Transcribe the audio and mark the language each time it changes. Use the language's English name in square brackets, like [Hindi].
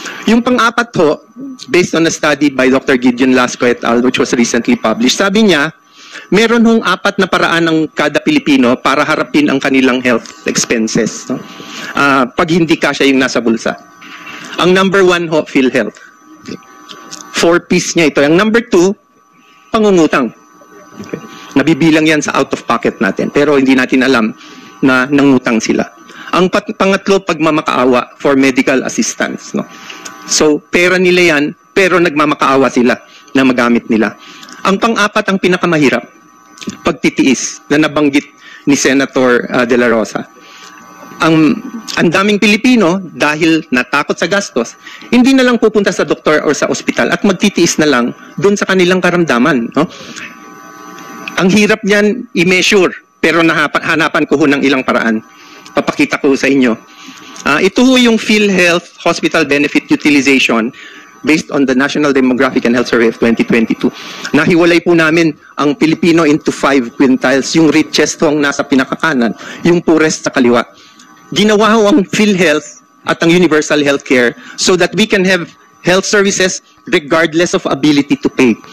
[Filipino] Yung pang-apat ho, [English] based on a study by Dr. [Filipino] Gideon Lasco et al., which was recently published, sabi niya, meron hong 4 na paraan ng kada Pilipino para harapin ang kanilang health expenses. No? Pag hindi kasya yung nasa bulsa. Ang number 1 ho, PhilHealth. 4 P's niya ito. Ang number 2, pangungutang. Okay. Nabibilang yan sa out-of-pocket natin. Pero hindi natin alam na nangutang sila. Ang pangatlo, pagmamakaawa [English] for medical assistance. [Filipino] No? So, pera nila yan, pero nagmamakaawa sila na magamit nila. Ang pang-apat, ang pinakamahirap, pagtitiis na nabanggit ni Senator De La Rosa. Ang daming Pilipino, dahil natakot sa gastos, hindi na lang pupunta sa doktor o sa ospital at magtitiis na lang dun sa kanilang karamdaman. No? Ang hirap niyan i-measure, pero hanapan ko ho ng ilang paraan. Papakita ko sa inyo. Ito ho yung [English] PhilHealth Hospital Benefit Utilization based on the National Demographic and Health Survey of 2022. [Filipino] Nahiwalay po namin ang Pilipino [English] into 5 quintiles. [Filipino] Yung richest ho ang nasa pinakakanan, yung poorest sa kaliwa. Ginawa ho ang PhilHealth at ang [English] Universal Healthcare so that we can have health services regardless of ability to pay.